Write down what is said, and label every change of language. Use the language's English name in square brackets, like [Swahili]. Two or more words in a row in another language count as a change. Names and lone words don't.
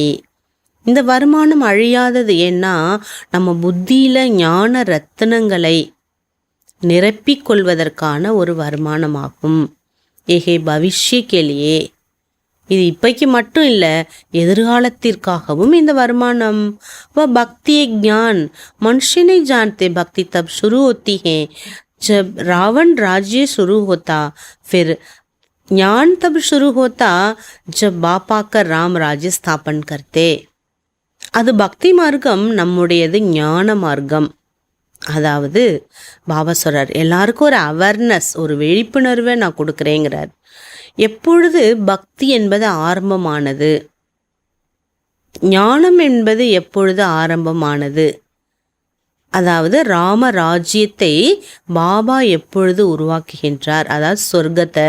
[Tamil] இந்த வருமானம் அழியாதது. ஏன்னா நம்ம புத்தியில் ஞான ரத்தினங்களை நிரப்பிக் கொள்வதற்கான ஒரு வருமானமாகும். [Hindi] एक भविष्य के लिए. [Tamil] இது இப்பைக்கு மட்டும் இல்லை, எதிர்காலத்திற்காகவும் இந்த வருமானம். [Hindi] वह भक्ति ज्ञान मनुष्य नहीं जानते. भक्ति तब शुरू होती है जब रावण राज्य शुरू होता, फिर ज्ञान तब शुरू होता जब बाप आकर राम राज्य स्थापन करते. [Tamil] அது பக்தி மார்க்கம், நம்முடையது ஞான மார்க்கம். அதாவது பாபா சொல்றார், எல்லாருக்கும் ஒரு அவேர்னஸ், ஒரு விழிப்புணர்வை நான் கொடுக்குறேங்கிறார். எப்பொழுது பக்தி என்பது ஆரம்பமானது, ஞானம் என்பது எப்பொழுது ஆரம்பமானது, அதாவது ராம ராஜ்யத்தை பாபா எப்பொழுது உருவாக்குகின்றார், அதாவது சொர்க்கத்தை.